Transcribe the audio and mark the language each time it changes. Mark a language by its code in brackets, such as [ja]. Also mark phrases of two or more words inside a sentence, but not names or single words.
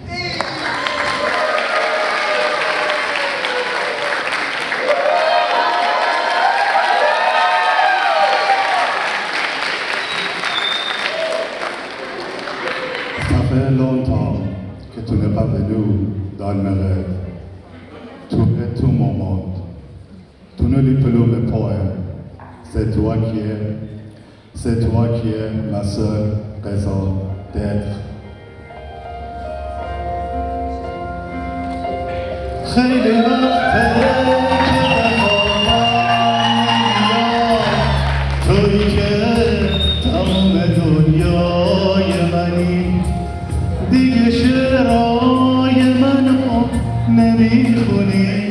[fr] Ça fait longtemps que tu n'es pas venu dans mes rêves. Tu es tout mon monde. Tu ne lis plus mes poèmes. C'est toi qui es ma seule raison d'être. [fa] خیلی وقته تویی که تمام دنیای منی دیگه شعرهای منو نمیخونی